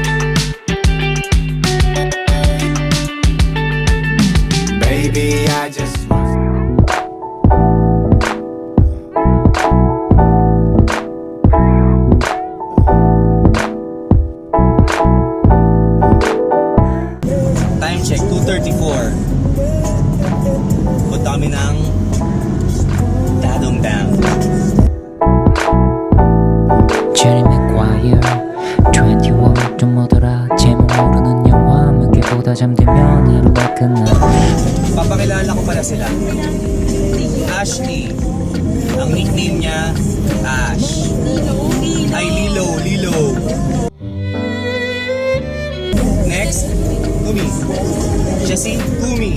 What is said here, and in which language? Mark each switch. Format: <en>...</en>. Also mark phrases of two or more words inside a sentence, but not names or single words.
<en>Baby, I just Check, 2:34.</en> <tl>Punta kami ng Dadongdang.</tl> <ko>Jerry Maguire 21 좀 오더라 제목 모르는 영화 몇 개 보다 잠들면 하루가 끝나.</ko> <tl>Papakilala ko pala sila. Ashley. Ang nickname niya, Ash. Ay, Lilo. Next, Kumi. Siya si Kumi.</tl>